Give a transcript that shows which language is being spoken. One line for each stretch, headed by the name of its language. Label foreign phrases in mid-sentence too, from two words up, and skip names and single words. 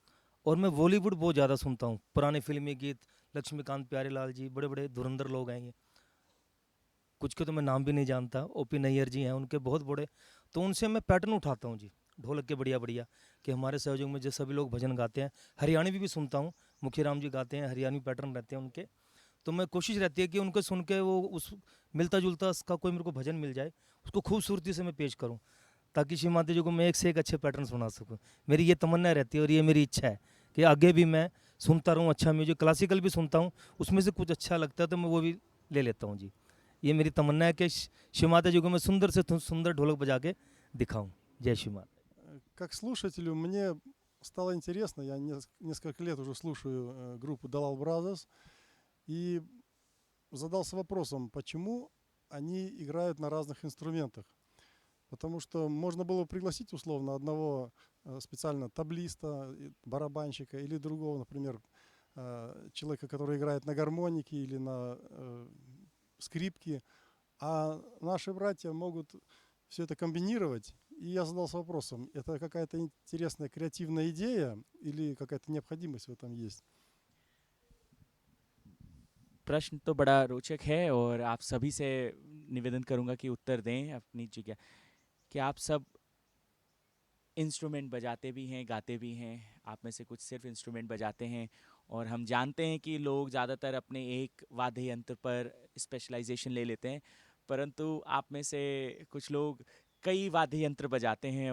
Hindi: और मैं बॉलीवुड बहुत ज़्यादा सुनता हूँ, पुराने फिल्मी गीत, लक्ष्मीकांत प्यारेलाल जी, बड़े बड़े धुरंधर लोग हैं ये, कुछ के तो मैं नाम भी नहीं जानता, ओपी नैयर जी हैं, उनके बहुत बड़े, तो उनसे मैं पैटर्न उठाता हूँ जी, ढोलक के बढ़िया बढ़िया कि हमारे सहयोग में जो सभी लोग भजन गाते हैं, हरियाणवी भी सुनता हूँ, मुखीराम जी गाते हैं, हरियाणवी पैटर्न रहते हैं उनके, तो मैं कोशिश रहती है कि उनको सुन के वो उस मिलता जुलता उसका कोई मेरे को भजन मिल जाए, उसको खूबसूरती से मैं पेश करूँ, ताकि श्री माता जी को मैं एक से एक अच्छे पैटर्न सुना सकूँ। मेरी ये तमन्ना रहती है और ये मेरी इच्छा है कि आगे भी मैं सुनता रहूँ अच्छा म्यूजिक। क्लासिकल भी सुनता हूँ, उसमें से कुछ अच्छा लगता है तो मैं वो भी ले लेता हूँ जी। ये मेरी तमन्ना है कि श्री माता जी को मैं सुंदर से सुंदर ढोलक बजा के दिखाऊँ। जय श्री माता।
Russian: Как слушателю мне стало интересно, я несколько лет уже слушаю группу Dalal Brothers и задался вопросом, почему они играют на разных инструментах. Потому что можно было пригласить условно одного специально таблиста, барабанщика или другого, например, человека, который играет на гармонике или на скрипке, а наши братья могут все это комбинировать. И я задался вопросом, это какая-то интересная креативная идея или какая-то необходимость в этом есть?
Hindi: प्रश्न तो बड़ा रोचक है और आप सभी से निवेदन करूंगा कि उत्तर दें अपनी जगह कि आप सब इंस्ट्रूमेंट बजाते भी हैं, गाते भी हैं। आप में से कुछ सिर्फ इंस्ट्रूमेंट बजाते हैं और हम जानते हैं कि लोग ज़्यादातर अपने एक वाद्य यंत्र पर स्पेशलाइजेशन ले लेते हैं, परंतु आप में से कुछ लोग कई वाद्य यंत्र बजाते हैं।